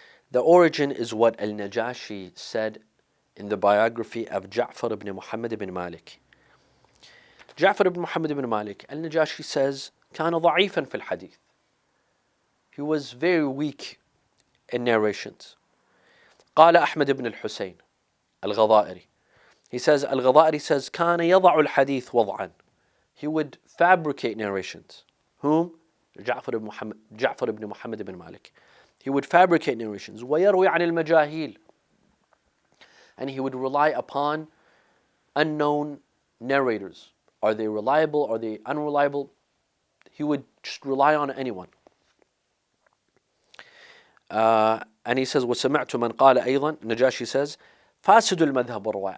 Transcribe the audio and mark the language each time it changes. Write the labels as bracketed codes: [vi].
[en] The origin is what Al-Najashi said in the biography of Ja'far ibn Muhammad ibn Malik. Ja'far ibn Muhammad ibn Malik, Al-Najashi says, [ar] كان ضعيفا في الحديث. [en] He was very weak in narrations. [ar] قال أحمد بن الحسين الغضائري. [en] He says, Al-Ghadairi says, [ar] كان يضع الحديث وضعا. [en] He would fabricate narrations. Whom? Ja'far ibn Muhammad ibn Malik. He would fabricate narrations. [ar] ويروي عن المجاهيل. [en] And he would rely upon unknown narrators Are they reliable? Are they unreliable? He would just rely on anyone. And he says, [ar] وَسَمِعْتُ مَنْ قَالَ أيضا, [en] Najashi says, [ar] فَاسِدُ الْمَذْهَبُ وَالرَّوَايَ.